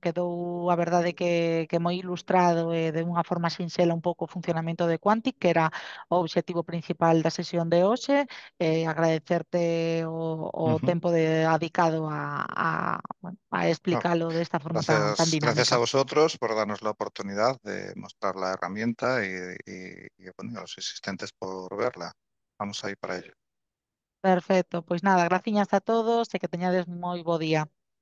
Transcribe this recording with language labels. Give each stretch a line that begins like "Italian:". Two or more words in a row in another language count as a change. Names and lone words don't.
Galician: Quedou a verdade que moi ilustrado e de unha forma sinxela un pouco o funcionamento de Quantic, que era o obxectivo principal da sesión de hoxe. Agradecerte o Ujú. tempo dedicado bueno, a
Spanish: No,
Galician: explicalo desta forma tan
Spanish: gracias a
Galician: dinámica.
Spanish: vosotros por darnos la oportunidad de mostrar la herramienta y, bueno, a los asistentes por verla. Vamos ahí para ello.
Galician: Perfecto, pois nada, graciñas a todos e que teñades moi bo día.